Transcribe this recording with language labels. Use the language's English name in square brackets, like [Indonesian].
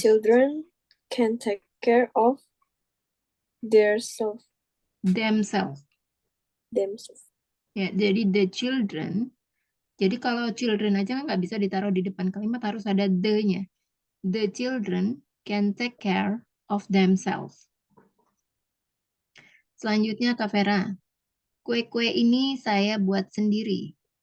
[English] Children can take care of themselves. Themselves. [Indonesian] Ya, jadi [English] the children. [Indonesian] Jadi kalau children aja nggak bisa ditaruh di depan kalimat, harus ada the-nya. [English] The children can take care of themselves. [Indonesian] Selanjutnya Kak Vera. Kue-kue ini saya buat sendiri.